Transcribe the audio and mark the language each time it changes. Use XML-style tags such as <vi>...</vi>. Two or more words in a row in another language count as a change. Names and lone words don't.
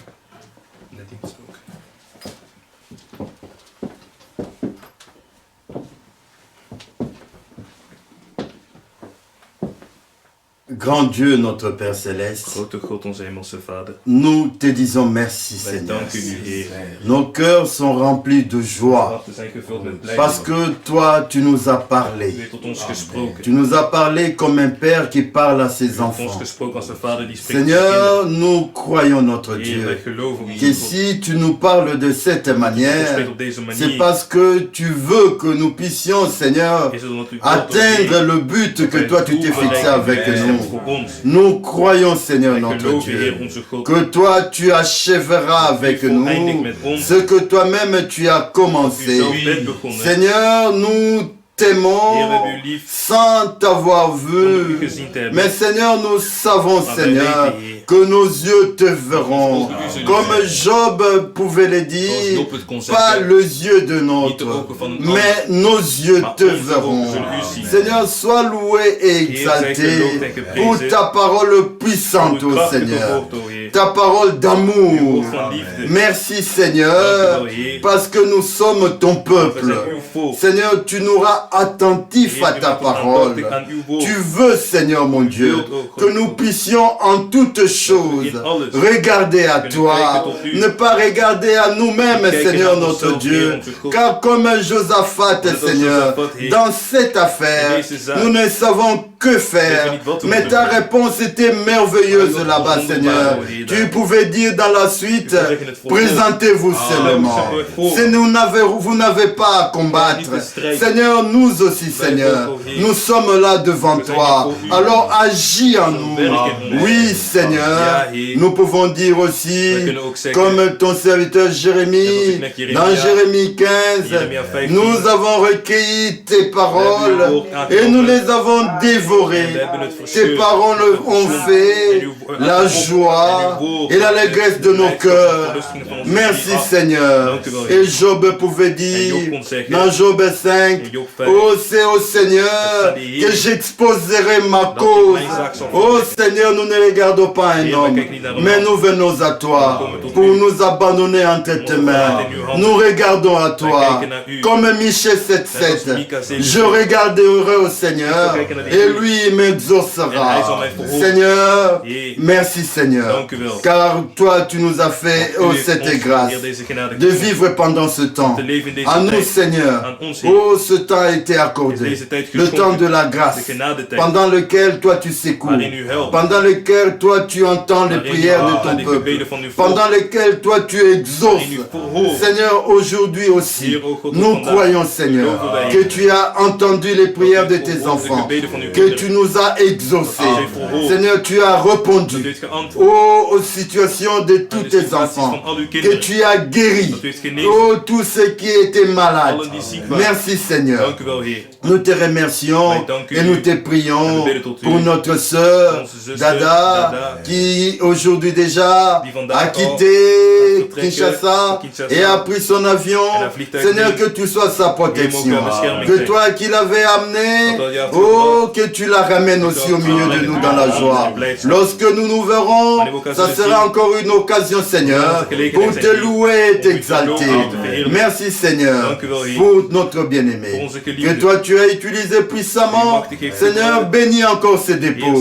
<nl>In de dienst ook.</nl> <fr>Grand Dieu, notre Père Céleste,</fr> <nl>Grote God, onze hemelse Vader,</nl> <fr>nous te disons merci,</fr> <nl>wij</nl> <fr>Seigneur.</fr> <nl>danken u, Heer.</nl> <fr>Nos cœurs sont remplis de</fr> <nl>Onze</nl> <fr>joie</fr> <nl>harten zijn gevuld met</nl> <fr>parce</fr> <nl>blijdschap.</nl> <fr>que toi, tu nous as</fr> <nl>U</nl> <fr>parlé.</fr> <nl>heeft tot ons gesproken.</nl> <fr>Tu nous as parlé comme un père qui parle à</fr> <nl>U</nl> <fr>ses</fr> <nl>heeft tot ons</nl> <fr>enfants.</fr> <nl>gesproken als een vader die spreekt tot zijn</nl> <fr>Seigneur, nous croyons notre</fr> <nl>kinderen. Heer, wij</nl> <fr>Dieu</fr> <nl>geloven u.</nl> <fr>que si tu nous parles de cette</fr> <nl>U</nl> <fr>manière,</fr> <nl>spreekt op deze</nl> <fr>c'est</fr> <nl>manier.</nl> <fr>parce que tu veux que nous puissions, Seigneur,</fr> <nl>Is het omdat u</nl> <fr>atteindre le but que toi tu t'es fixé avec nous. Nous croyons, Seigneur,</fr> <nl>Wij</nl> <fr>notre</fr> <nl>geloven,</nl> <fr>Dieu,</fr> <nl>Heer, onze God.</nl> <fr>que toi tu achèveras avec</fr> <nl>U voleindigt</nl> <fr>nous</fr> <nl>met ons.</nl> <fr>ce que toi-même tu as</fr> <nl>U</nl> <fr>commencé.</fr> <nl>zelf bent begonnen.</nl> <fr>Seigneur, nous</fr> <nl>Heer, we</nl> <fr>t'aimons</fr> <nl>hebben u lief</nl> <fr>sans t'avoir</fr> <nl>zonder u</nl> <fr>vu.</fr> <nl>gezien te hebben.</nl> <fr>Mais Seigneur, nous savons,</fr> <nl>Maar wij</nl> <fr>Seigneur,</fr> <nl>weten, Heer,</nl> <fr>que nos yeux te verront.</fr> <nl>Zoals u zullen</nl> <fr>Comme</fr> <nl>zien.</nl> <fr>Job pouvait le</fr> <nl>Zoals</nl> <fr>dire,</fr> <nl>Job het kon</nl> <fr>pas</fr> <nl>zeggen.</nl> <fr>les yeux de</fr> <nl>Niet de</nl> <fr>notre,</fr> <nl>ogen van een</nl> <fr>mais</fr> <nl>ander.</nl> <fr>nos yeux</fr> <nl>Maar</nl> <fr>te</fr> <nl>onze ogen</nl> <fr>verront.</fr> <nl>zullen u zien.</nl> <fr>Seigneur, sois loué et</fr> <nl>Heer, zij</nl> <fr>exalté</fr> <nl>geloofd en</nl> <fr>pour</fr> <nl>geprezen.</nl> <fr>ta parole puissante,</fr> <nl>Uw</nl> <fr>ô</fr> <nl>krachtige</nl> <fr>Seigneur.</fr> <nl>woord, o Heer.</nl> <fr>ta parole d'amour.</fr> <nl>Uw woord van liefde.</nl> <fr>Merci Seigneur,</fr> <nl>Dank u wel, Heer.</nl> <fr>parce que nous sommes ton</fr> <nl>We</nl> <fr>peuple.</fr> <nl>zijn uw volk.</nl> <fr>Seigneur, tu nous rends attentifs à</fr> <nl>Heer, u</nl> <fr>ta</fr> <nl>maakt ons</nl> <fr>parole.</fr> <nl>aandachtig aan uw woord.</nl> <fr>Tu veux, Seigneur mon Dieu,</fr> <nl>wilt ook,</nl> <fr>que nous puissions en toutes choses</fr> <nl>in alles</nl> <fr>regarder à</fr> <nl>kunnen</nl> <fr>toi,</fr> <nl>kijken tot u.</nl> <fr>ne pas regarder à nous-mêmes,</fr> <nl>Kijken</nl> <fr>Seigneur</fr> <nl>naar</nl> <fr>notre</fr> <nl>onszelf,</nl> <fr>Dieu,</fr> <nl>Heer, onze God.</nl> <fr>car comme Josaphat,</fr> <nl>Net als</nl> <fr>Seigneur,</fr> <nl>Josaphat, Heer,</nl> <fr>dans cette affaire,</fr> <nl>in deze zaak,</nl> <fr>nous ne savons que faire,</fr> <nl>weten niet wat we</nl> <fr>mais</fr> <nl>moeten</nl> <fr>ta</fr> <nl>doen.</nl> <fr>réponse était merveilleuse</fr> <nl>Maar</nl> <fr>là-bas,</fr> <nl>dat was</nl> <fr>Seigneur.</fr> <nl>wonderbaar, Heer.</nl> <fr>Tu pouvais dire dans la suite,</fr> <nl>U kon zeggen in het vervolg,</nl> <fr>présentez-vous seulement.</fr> <nl>voor.</nl> <fr>Si vous n'avez pas à combattre,</fr> <nl>niet te strijden.</nl> <fr>Seigneur, nous aussi,</fr> <nl>Wij</nl> <fr>Seigneur,</fr> <nl>ook, Heer.</nl> <fr>nous sommes là devant</fr> <nl>We zijn</nl> <fr>toi.</fr> <nl>hier voor u.</nl> <fr>Alors agis en nous.</fr> <nl>Werk in</nl> <fr>Oui,</fr> <nl>ons.</nl> <fr>Seigneur,</fr> <nl>Ja, Heer.</nl> <fr>nous pouvons dire</fr> <nl>We</nl> <fr>aussi,</fr> <nl>kunnen ook zeggen,</nl> <fr>comme ton serviteur</fr> <nl>Net als</nl> <fr>Jérémie,</fr> <nl>ik met Jeremia,</nl> <fr>dans Jérémie 15,</fr> <nl>Jeremia 15,</nl> <fr>nous avons recueilli tes paroles</fr> <nl>we hebben uw woord</nl> <fr>et nous</fr> <nl>aangenomen.</nl> <fr>les avons dévorées.</fr> <nl>En we hebben het</nl> <fr>Tes</fr> <nl>verscheurd.</nl> <fr>paroles ont fait la joie et l'allégresse de nos cœurs. Merci Seigneur. Et Job pouvait dire dans Job 5, oh c'est au Seigneur que j'exposerai ma cause. Oh Seigneur, nous ne regardons pas un homme, mais nous venons à toi pour nous abandonner entre tes mains. Nous regardons à toi. Comme Michée 7:7, je regarderai au Seigneur et lui m'exaucera. Seigneur, merci Seigneur,</fr> <nl>Dank u wel.</nl> <fr>car toi tu nous as fait</fr> <nl>U</nl> <fr>oh,</fr> <nl>heeft</nl> <fr>cette</fr> <nl>ons,</nl> <fr>grâce</fr> <nl>Heer, deze genade</nl> <fr>de</fr> <nl>geschonken.</nl> <fr>vivre pendant ce temps.</fr> <nl>Te leven in deze</nl> <fr>À nous</fr> <nl>tijd.</nl> <fr>Seigneur,</fr> <nl>Aan ons, Heer.</nl> <fr>oh ce temps a été accordé,</fr> <nl>Deze tijd</nl> <fr>le</fr> <nl>geschonken.</nl> <fr>temps de la</fr> <nl>De</nl> <fr>grâce,</fr> <nl>genadetijd.</nl> <fr>pendant lequel toi tu secours,</fr> <nl>Waarin u helpt.</nl> <fr>pendant lequel toi tu entends les</fr> <nl>Waarin u</nl> <fr>prières de</fr> <nl>aan</nl> <fr>ton</fr> <nl>de</nl> <fr>peuple,</fr> <nl>gebeden van uw volk.</nl> <fr>pendant lequel toi tu exauces.</fr> <nl>Waarin u verhoort.</nl> <fr>Seigneur, aujourd'hui aussi,</fr> <nl>Heer, o God,</nl> <fr>nous</fr> <nl>vandaag</nl> <fr>croyons Seigneur</fr> <nl>geloven wij,</nl> <fr>que tu as entendu les prières de</fr> <nl>u</nl> <fr>tes</fr> <nl>verhoort de</nl> <fr>enfants,</fr> <nl>gebeden van uw</nl> <fr>que</fr> <nl>kinderen.</nl> <fr>tu nous as exaucés.</fr> <nl>Dat u heeft verhoord.</nl> <fr>Seigneur, tu as</fr> <nl>Dat u</nl> <fr>répondu</fr> <nl>heeft geantwoord.</nl> <fr>aux situations de tous</fr> <nl>Aan de</nl> <fr>tes</fr> <nl>situaties</nl> <fr>enfants,</fr> <nl>van al uw</nl> <fr>que</fr> <nl>kinderen.</nl> <fr>tu as guéri,</fr> <nl>Dat u heeft genezen.</nl> <fr>oh tous ceux qui étaient malades.</fr> <nl>Allen die ziek waren.</nl> <fr>Merci Seigneur.</fr> <nl>Dank u wel, Heer.</nl> <fr>Nous te remercions</fr> <nl>Wij danken</nl> <fr>et</fr> <nl>u.</nl> <fr>nous te</fr> <nl>En we</nl> <fr>prions</fr> <nl>bidden tot u.</nl> <fr>pour notre sœur</fr> <nl>Onze zuster,</nl> <fr>Dada</fr> <nl>Dada,</nl> <fr>qui aujourd'hui déjà</fr> <nl>die vandaag</nl> <fr>a</fr> <nl>al</nl> <fr>quitté</fr> <nl>gaat vertrekken</nl> <fr>Kinshasa</fr> <nl>naar Kinshasa</nl> <fr>et a pris son avion.</fr> <nl>en een vliegtuig</nl> <fr>Seigneur,</fr> <nl>neemt.</nl> <fr>que tu sois sa protection.</fr> <nl>Heer, mogen bescherming</nl> <fr>Que</fr> <nl>zijn.</nl> <fr>toi qui l'avais amené,</fr> <nl>Dat hij</nl> <fr>oh, que tu la ramènes aussi au milieu de nous dans la joie. Lorsque nous nous verrons, ça sera encore une occasion, Seigneur, pour te louer et t'exalter. Merci, Seigneur, pour notre bien-aimé. Que toi, tu as utilisé puissamment. Seigneur, bénis encore ce dépôt.</fr>